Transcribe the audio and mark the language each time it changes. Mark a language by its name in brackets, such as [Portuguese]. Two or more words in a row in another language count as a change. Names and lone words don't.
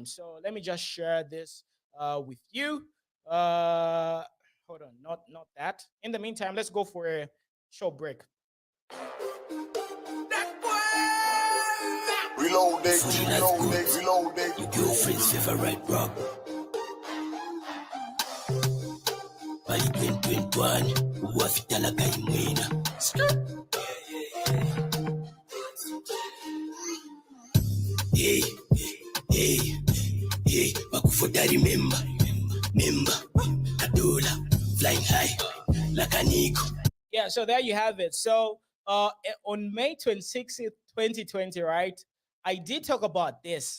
[English] So let me just share this with you. Hold on, not that. In the meantime, let's go for a short break. Reload it, reload it. Your girlfriend's favorite rock. [Bemba] Bali 2021, uwafitala kaimwena. [English] Hey, for that remember, Kadola, flying high, like an eagle. Yeah, so there you have it. So on May 26th, 2020, right, I did talk about this.